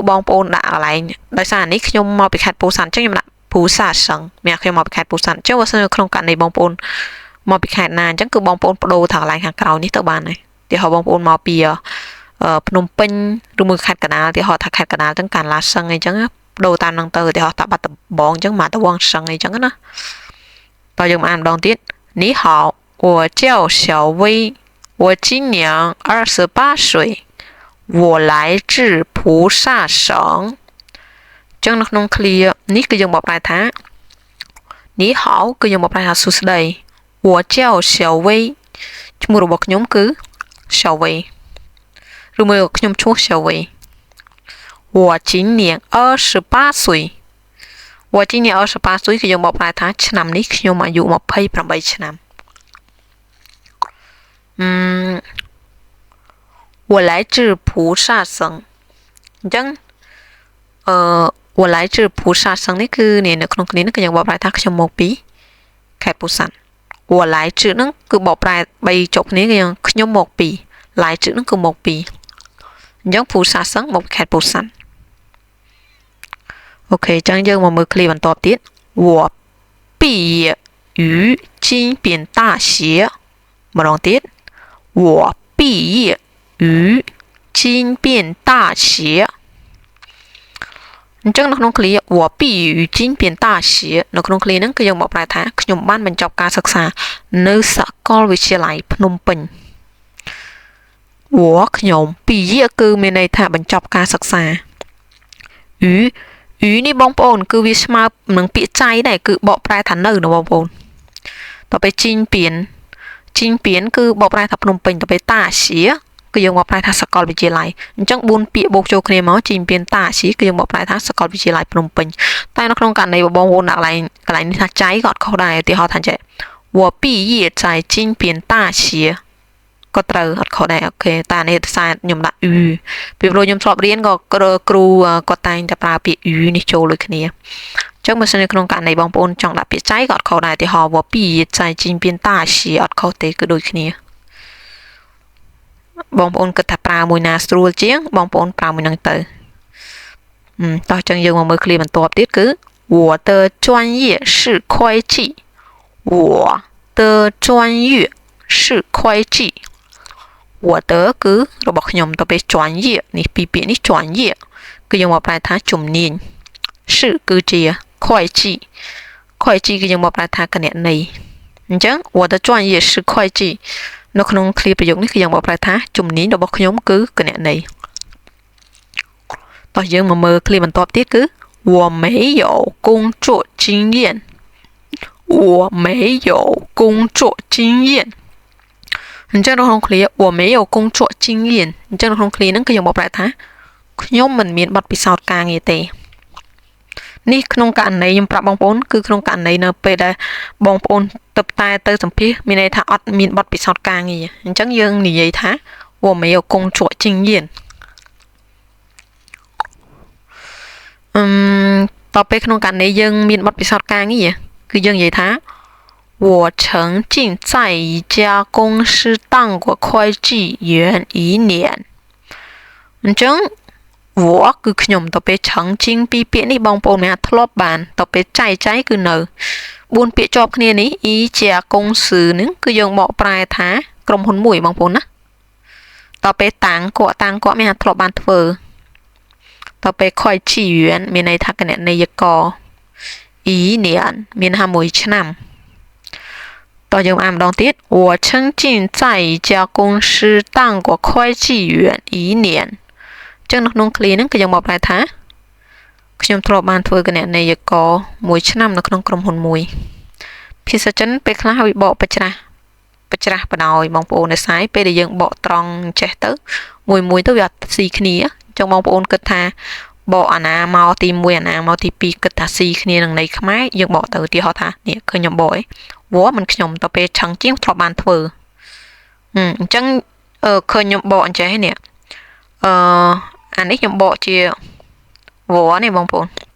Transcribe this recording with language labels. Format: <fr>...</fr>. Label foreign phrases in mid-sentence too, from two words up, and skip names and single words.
<km>បងប្អូនដាក់កន្លែងដោយសារនេះខ្ញុំមកពីខេត្តពោធិ៍សាត់អញ្ចឹងខ្ញុំដាក់ភូសាសឹងមានខ្ញុំមកពីខេត្តពោធិ៍សាត់អញ្ចឹងបើសិនក្នុងករណីបងប្អូនមកពីខេត្តណាអញ្ចឹងគឺបងប្អូនបដូរ ថាកន្លែងខាងក្រៅនេះទៅបានហើយទីហោបងប្អូនមកពីភ្នំពេញឬមួយខេត្តកណ្ដាលទីហោថាខេត្តកណ្ដាលអញ្ចឹងកានឡាសឹងអីចឹង បដូរតាមហ្នឹងទៅទីហោថាបាត់ដំបងអញ្ចឹងមកទៅវងសឹងអីចឹងណាតើយើងមកអានម្ដងទៀត</km> <zh>你好我叫小薇我今年28岁我来自菩萨省ចឹង</zh> <km>នៅក្នុង clear នេះគឺយើងបកប្រែថា</km> <zh>你好</zh> <km>គឺយើងបកប្រែថាសួស្ដី</km> <zh>我叫小薇</zh> <km>ឈ្មោះរបស់ខ្ញុំគឺ小薇ឬមួយខ្ញុំឈ្មោះ小薇</km> <zh>我今年28岁我今年28岁</zh> <km>គឺយើងបកប្រែថាឆ្នាំនេះខ្ញុំអាយុ28ឆ្នាំ</km> <zh>我来自菩萨省</zh> <km>អញ្ចឹង</km> <zh>我来自菩萨省</zh> <km>នេះគឺនៅក្នុងគ្នានេះគឺយើងបកប្រែថាខ្ញុំមកពីខេត្តពោធិ៍សាត់</km> <zh>我来自</zh> <km>ហ្នឹងគឺបកប្រែ3ចុះគ្នាគឺខ្ញុំមកពី来自ហ្នឹងគឺមកពីអញ្ចឹង菩萨省មកពីខេត្តពោធិ៍សាត់ អូខេអញ្ចឹងយើងមកមើលឃ្លីបន្តទៀត</km> <zh>我毕业于金边大学</zh> <km>ម្ដងទៀត</km> <zh>我毕业于金边大学</zh> <km>អញ្ចឹងនៅក្នុងឃ្លី</km> <zh>我毕业于金边大学</zh> <km>នៅក្នុងឃ្លីហ្នឹងគឺយើងបកប្រែថាខ្ញុំបានបញ្ចប់ការសិក្សានៅសាកលវិទ្យាល័យភ្នំពេញខ្ញុំពីរគឺមានន័យថាបញ្ចប់ការសិក្សាអ៊ីនេះ បងប្អូនគឺវាស្មើនឹងពាក្យចៃដែរគឺបកប្រែថានៅបងប្អូនតទៅពេលជីងពៀនគឺបកប្រែថាភ្នំពេញទៅពេលតាជាគឺយើងបកប្រែ ថាសាកលវិទ្យាល័យអញ្ចឹង4ពាក្យបូកចូលគ្នាមកជីងពៀនតាជាគឺយើងបកប្រែថាសាកលវិទ្យាល័យភ្នំពេញតែនៅក្នុងករណីបងប្អូនដាក់កន្លែងនេះថាចៃក៏អត់ខុសដែរឧទាហរណ៍ថាចេះ</km> <zh>我毕业在金边大学</zh> <km>ក៏ត្រូវអត់ខុសដែរអូខេតែនេះភាសាខ្ញុំដាក់ពីព្រោះខ្ញុំធ្លាប់រៀនក៏គ្រូគាត់តែងតែប្រើពាក្យនេះចូលដូចគ្នាអញ្ចឹងបើសិនក្នុងករណីបងប្អូនចង់ដាក់ពាក្យចៃក៏អត់ខុសដែរឧទាហរណ៍</km> <zh>我毕业在金边大学</zh> <km>អត់ខុសទេគឺដូចគ្នា បងប្អូនគិតថាប្រើមួយណាស្រួលជាងបងប្អូនប្រើមួយហ្នឹងទៅតោះអញ្ចឹងយើងមកមើលឃ្លីបន្ទាប់ទៀតគឺ我的</km> <zh>专业是会计我的专业是会计</zh> <km>我的គឺរបស់ខ្ញុំទៅពេល专业នេះពីពាក្យនេះ专业គឺយើងមកប្រែថាជំនាញ是គឺជា会计គឺយើងមកប្រែថាគណនេយ្យអញ្ចឹង</km> <zh>我的专业是会计</zh> <km>នៅក្នុងឃ្លីប្រយោគនេះគឺយើងមកប្រែថាជំនាញរបស់ខ្ញុំគឺគណនេយ្យ តោះយើងមកមើលឃ្លីបន្ទាប់ទៀតគឺ</km> <zh>我没有工作经验我没有工作经验</zh> <km>អញ្ចឹងនៅក្នុងឃ្លី</km> <zh>我没有工作经验</zh> <km>អញ្ចឹងនៅក្នុងឃ្លីហ្នឹងគឺយើងមកប្រែថាខ្ញុំមិនមានបទពិសោធន៍ការងារទេនេះក្នុងករណីខ្ញុំប្រាប់បងប្អូនគឺក្នុងករណីនៅពេលដែលបងប្អូនទៅសម្ភាសមានន័យថាអត់មានបទពិសោធន៍ការងារអញ្ចឹងយើងនិយាយថា</km> <zh>我没有工作经验</zh> <km>តទៅពេលក្នុងករណីយើងមានបទពិសោធន៍ការងារគឺយើងនិយាយថា</km> <zh>我曾经在一家公司当过会计员1年</zh> <km>អញ្ចឹងគឺខ្ញុំទៅពេលឆឹងជីងពីពាក្យនេះបងប្អូនមានធ្លាប់បានទៅពេលចៃគឺនៅ4ពាក្យ ជាប់គ្នានេះអ៊ីជាកុងស៊ឺហ្នឹងគឺយើងបកប្រែថាក្រុមហ៊ុនមួយបងប្អូនណាទៅពេលតាំងគាត់មានធ្លាប់បានធ្វើទៅពេល会计员មានន័យថាគណនេយ្យករ1年មានថា1ឆ្នាំតោះយើងអានម្ដង ទៀត</km> <zh>我曾经在一家公司当过会计员1年</zh> <km>ចឹងនៅក្នុងឃ្លាហ្នឹងគឺយើងមកប្រែថាខ្ញុំធ្លាប់បានធ្វើគណ នេយ្យករ1ឆ្នាំនៅក្នុងក្រុមហ៊ុនមួយភាសាចិនពេលខ្លះវាបកបច្រាស់បដោយបងប្អូននៅសាយពេលដែលយើងបកត្រង់ចេះទៅមួយទៅវាអត់ស៊ីគ្នាចឹងបងប្អូនគិតថាបកអាណាមកទី1អាណាមកទី2គិតថាស៊ីគ្នានឹងន័យខ្មែរយើងបកទៅឧទាហរណ៍ថានេះឃើញខ្ញុំបកឯងវ៉មិនខ្ញុំទៅពេលឆឹងជាងធ្លាប់បានធ្វើអញ្ចឹងឃើញខ្ញុំបកអញ្ចេះនេះអានេះខ្ញុំបកជាវ៉នេះបងប្អូន</km>